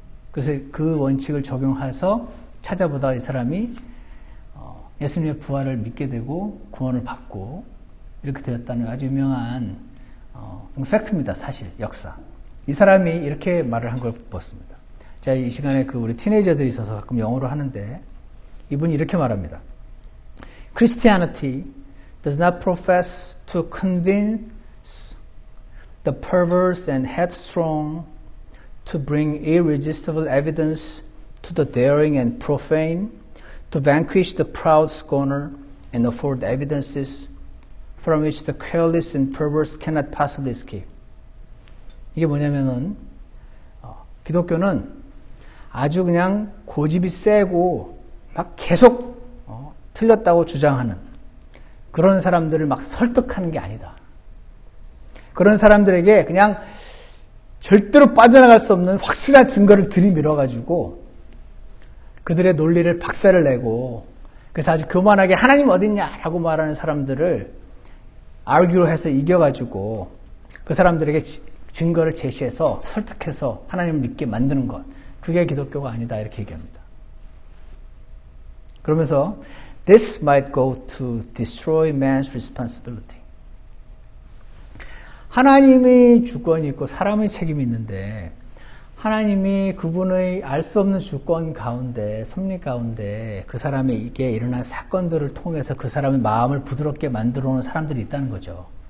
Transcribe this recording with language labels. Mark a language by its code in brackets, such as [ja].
[ko] 그래서 그 원칙을 적용해서 찾아보다 이 사람이 예수님의 부활을 믿게 되고 구원을 받고 이렇게 되었다는 아주 유명한 팩트입니다. 사실 역사. 이 사람이 이렇게 말을 한 걸 봤습니다. 자, 이 시간에 우리 티네이저들이 있어서 가끔 영어로 하는데 이분이 이렇게 말합니다. [en] Christianity does not profess to convince the perverse and headstrong, to bring irresistible evidence to the daring and profane, to vanquish the proud scorner and afford evidences from which the careless and perverse cannot possibly escape. [ko] 이게 뭐냐면은 기독교는 아주 그냥 고집이 세고 막 계속 틀렸다고 주장하는 그런 사람들을 막 설득하는 게 아니다. 그런 사람들에게 그냥 절대로 빠져나갈 수 없는 확실한 증거를 들이밀어가지고 그들의 논리를 박살을 내고 그래서 아주 교만하게 하나님 어딨냐라고 말하는 사람들을 아르규로 해서 이겨가지고 그 사람들에게 증거를 제시해서 설득해서 하나님을 믿게 만드는 것. 그게 기독교가 아니다. 이렇게 얘기합니다. 그러면서 [en] This might go to destroy man's responsibility. [ko] 하나님의 주권이 있고 사람의 책임이 있는데 하나님이 그분의 알 수 없는 주권 가운데 섭리 가운데 그 사람에게 일어난 사건들을 통해서 그 사람의 마음을 부드럽게 만들어 놓은 사람들이 있다는 거죠.